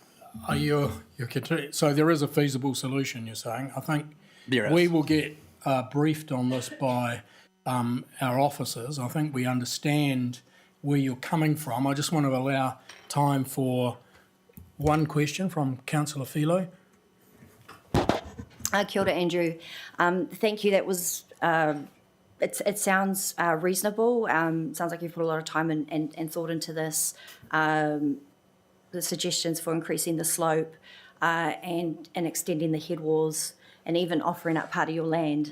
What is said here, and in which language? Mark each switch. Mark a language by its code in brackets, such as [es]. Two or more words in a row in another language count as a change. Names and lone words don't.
[en] So there is a feasible solution, you're saying. I think we will get briefed on this by our officers. I think we understand where you're coming from. I just want to allow time for one question from Councillor Filo. [mi] Kia ora, Andrew. [en] Thank you. That was, it sounds reasonable. Sounds like you've put a lot of time and thought into this. The suggestions for increasing the slope and extending the head walls and even offering up part of your land.